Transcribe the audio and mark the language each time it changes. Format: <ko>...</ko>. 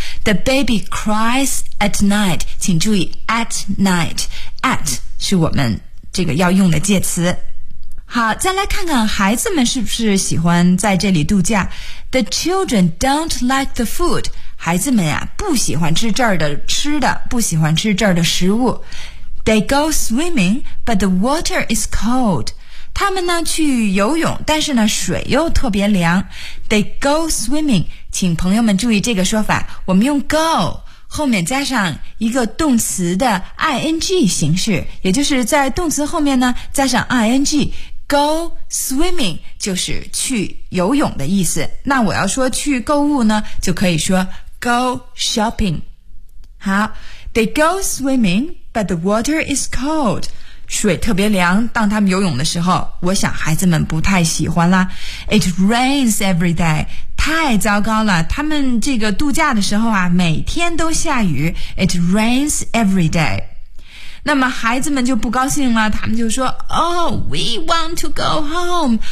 <en>The baby cries at night,</en> <zh>请注意 at night, at 是我们这个要用的介词。好，再来看看孩子们是不是喜欢在这里度假。</zh> <en>The children don't like the food.</en> <zh>孩子们呀、啊、不喜欢吃这儿的吃的，不喜欢吃这儿的食物。</zh> <en>They go swimming, but the water is cold.</en> <zh>他们呢去游泳，但是呢水又特别凉。</zh> <en>They go swimming,</en> <zh>请朋友们注意这个说法，我们用 go 后面加上一个动词的 ing 形式，也就是在动词后面呢加上 ing。</zh> <en>Go swimming</en> <zh>就是去游泳的意思。那我要说去购物呢，就可以说</zh> <en>go shopping。</en> <zh>好，</zh> <en>they go swimming, but the water is cold.</en> <zh>水特别凉，当他们游泳的时候，我想孩子们不太喜欢啦。</zh> <en>It rains every day.</en> <zh>太糟糕了，他们这个度假的时候啊，每天都下雨。</zh> <en>It rains every day.</en> <zh>那么孩子们就不高兴了，他们就说</zh> <en>Oh, we want to go home.</en>